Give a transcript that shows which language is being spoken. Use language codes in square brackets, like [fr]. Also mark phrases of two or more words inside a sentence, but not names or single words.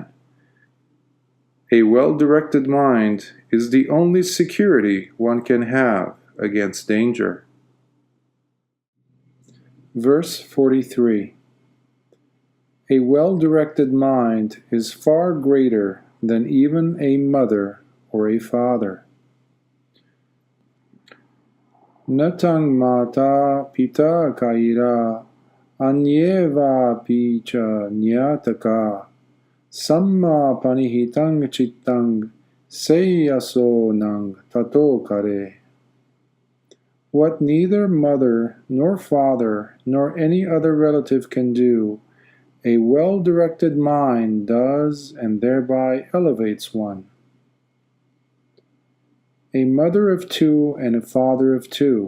[en] A well-directed mind is the only security one can have against danger." Verse 43. A well-directed mind is far greater than even a mother or a father. [pi] Natang mata pita kaira anyeva picha nyataka samma panihitang chittang seyaso nang tato kare. [en] What neither mother nor father nor any other relative can do, a well-directed mind does and thereby elevates one. A mother of two and a father of two.